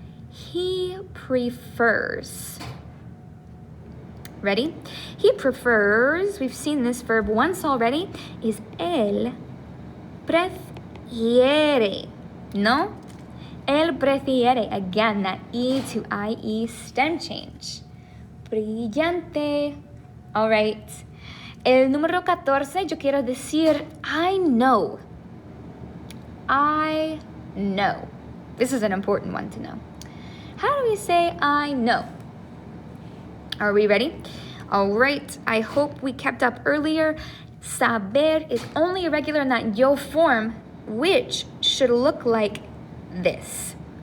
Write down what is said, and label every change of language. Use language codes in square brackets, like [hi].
[en] He prefers. Ready? He prefers, we've seen this verb once already, is [es] él prefiere. [en] No? [es] Él prefiere. [en] Again, that E to IE stem change. [es] Brillante. [en] All right. [es] El número 14, yo quiero decir [en] I know. I know. This is an important one to know. How do we say I know? Are we ready? All right. I hope we kept up earlier. Saber is only irregular in that yo form, which should look like this.